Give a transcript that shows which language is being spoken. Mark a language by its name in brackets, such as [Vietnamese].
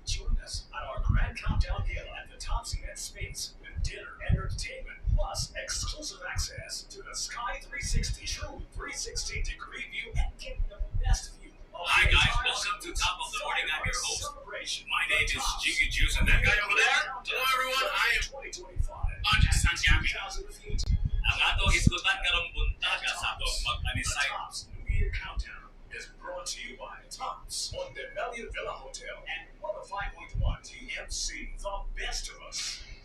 [English] Join us at our grand countdown gala at the Tops event space with dinner and entertainment, plus exclusive access to the Sky 360 true 360-degree view and get the best view. Hi guys, welcome to Top of the Morning. I'm your host. My name is Jiggy Juice, and that guy over there. Hello everyone, I am Andre Santiago. [Cebuano] Ang atong isgutan karong buntaga sa atong mag-anisay. [English] New Year Countdown is brought to you by Tops on the Melia Villa Hotel and 105.1 TMC, the best of us.